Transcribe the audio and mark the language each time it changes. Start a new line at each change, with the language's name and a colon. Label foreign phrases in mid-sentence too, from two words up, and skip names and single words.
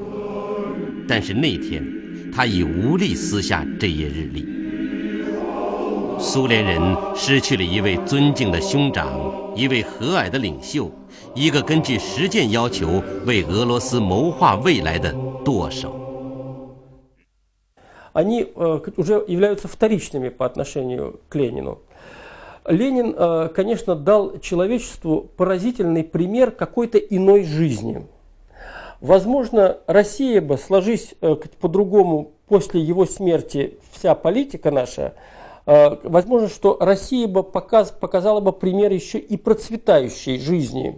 Chinese: 但是那天，他已无力撕下这页日历。苏联人失去了一位尊敬的兄长，一位和蔼的领袖，一个根据实践要求为俄罗斯谋划未来的舵手。
Russian: Они уже являются вторичными по отношению к Ленину. Ленин, конечно, дал человечеству поразительный пример какой-то иной жизни. Возможно, Россия бы, сложись по-другому после его смерти вся политика наша, возможно, что Россия бы показала бы пример еще и процветающей жизни.